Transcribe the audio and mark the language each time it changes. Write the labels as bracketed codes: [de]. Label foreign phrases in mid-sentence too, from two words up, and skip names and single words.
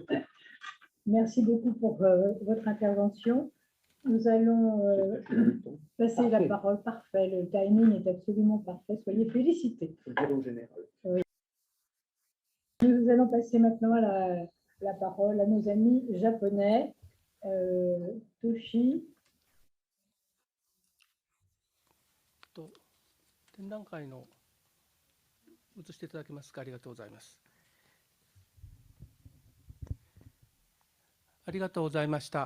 [fr] Merci beaucoup pour votre intervention. Nous allons passer la parole. Parfait, le timing est absolument parfait. Soyez félicités. Je dirais au général. Nous allons passer maintenant la parole à nos amis japonais. Toshi. [ja] 展覧会の映していただけますか。ありがとうございます。ありがとうございました。